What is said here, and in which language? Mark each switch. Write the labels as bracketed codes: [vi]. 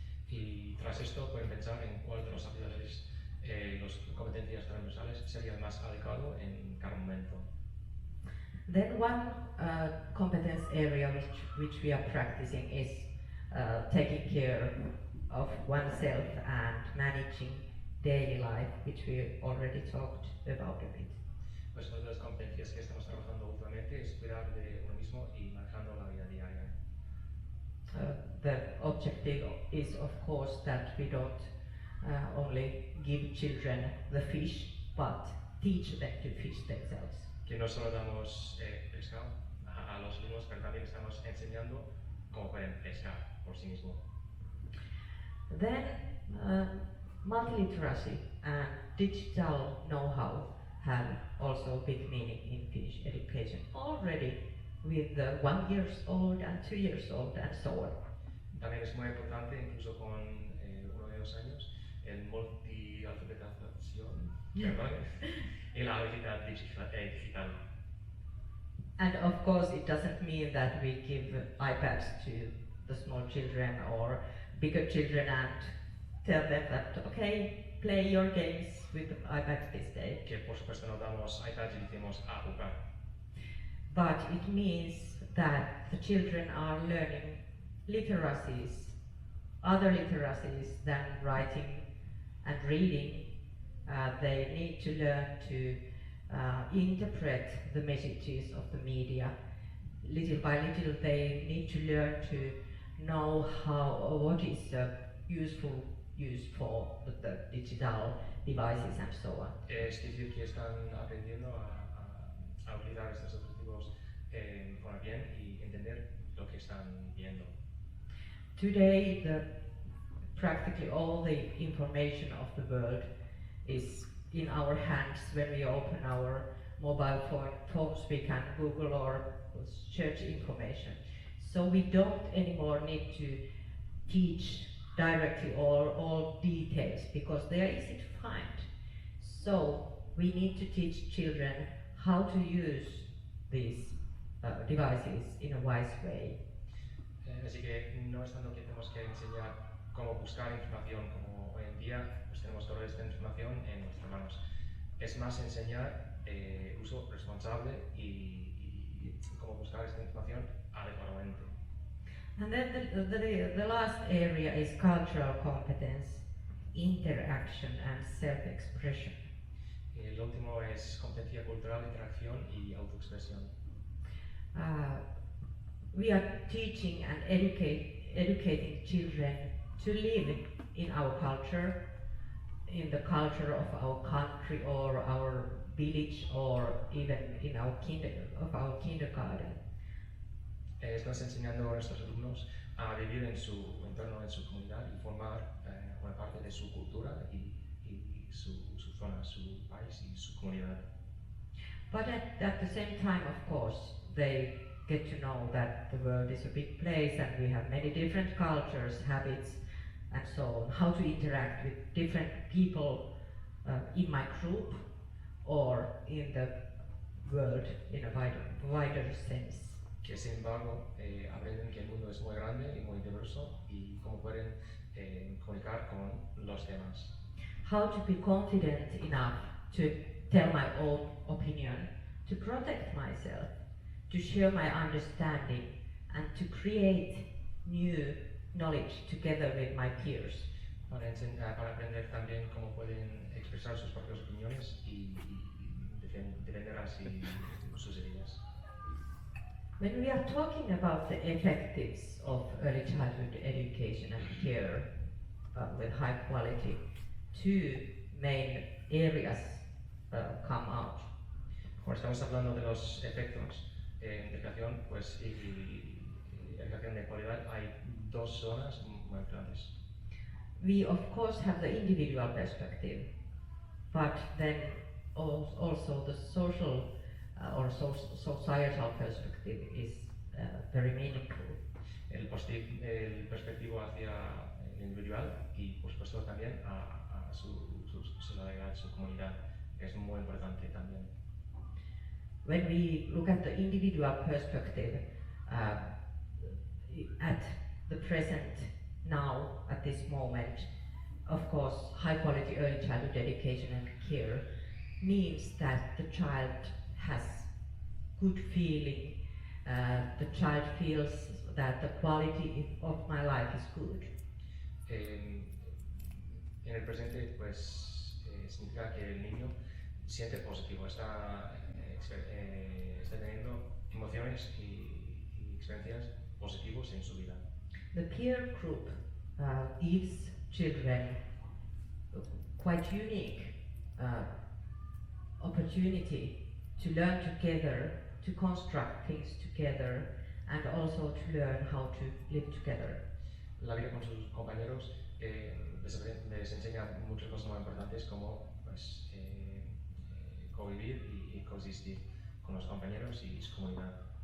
[es] Y tras esto pueden pensar en cuál de las habilidades, las competencias transversales sería más adecuado en cada momento. [en] Then one competence area which we are practicing is taking care of oneself and managing daily life, which we already talked about a bit. [es] Pues una de las competencias que estamos trabajando últimamente es cuidar de uno mismo y manejando la vida diaria. [en] The objective is, of course, that we don't only give children the fish, but teach them to fish themselves. [es] Que no solo damos pescado a los alumnos, pero también estamos enseñando cómo pueden pescar por sí mismos. [en] Then, multiliteracy and digital know-how have also big meaning in Finnish education already with 1 year old and 2 years old and so on. [es] También es muy importante, incluso con 1 de 2 años, el multialfabetización y la habilidad digital. [en] And of course, it doesn't mean that we give iPads to the small children or bigger children and tell them that, okay, play your games with the iPad this day. [es] Que por supuesto no damos iPads y decimos a jugar. [en] But it means that the children are learning literacies, other literacies than writing and reading. They need to learn to interpret the messages of the media. Little by little, they need to learn to know what is useful use for the digital devices and so on. [es] Es decir, que están aprendiendo a utilizar estos dispositivos con el bien y entender lo que están viendo. [en] Today, practically all the information of the world is in our hands. When we open our mobile phones, we can Google or search information. So we don't anymore need to teach directly all details because they are easy to find. So we need to teach children how to use these devices in a wise way. [es] Así que no es tanto que tenemos que enseñar cómo buscar información, como hoy en día pues tenemos toda esta información en nuestras manos. Es más enseñar uso responsable y cómo buscar esta información adecuadamente. [en] And then the last area is cultural competence, interaction and self-expression. [es] El último es competencia cultural, interacción y autoexpresión. [en] We are teaching and educating children to live in our culture, in the culture of our country or our village or even in our kindergarten. [es] Estamos enseñando a nuestros alumnos a vivir en su entorno, en su comunidad y formar una parte de su cultura y su zona, su país y su comunidad. [en] But at the same time, of course, they get to know that the world is a big place and we have many different cultures, habits, and so on. How to interact with different people in my group or in the world in a wider sense. [es] Que sin embargo aprenden que el mundo es muy grande y muy diverso y cómo pueden comunicar con los demás. [en] How to be confident enough to tell my own opinion, to protect myself, to share my understanding, and to create new knowledge together with my peers. [es] Para aprender también cómo pueden expresar sus propias opiniones y defender así sus ideas. [en] When we are talking about the effectives of early childhood education and care with high quality, two main areas come out. [es] Cuando estamos hablando de los efectos de educación, pues y educación de calidad, hay dos zonas muy grandes. [en] We of course have the individual perspective, but then also the social or societal perspective is very meaningful. [es] El perspectivo hacia el individual y por supuesto también a su sociedad, su comunidad, que es muy importante también. [en] When we look at the individual perspective, at the present, now, at this moment, of course, high quality early childhood education and care means that the child has good feeling, the child feels that the quality of my life is good. [es] En En el presente, pues, significa que el niño siente positivo, está teniendo emociones y experiencias positivas en su vida. [en] The peer group gives children quite unique opportunity to learn together, to construct things together, and also to learn how to live together. [es] La vida con sus compañeros les enseña muchas cosas muy importantes como pues, convivir y coexistir con los compañeros y su comunidad.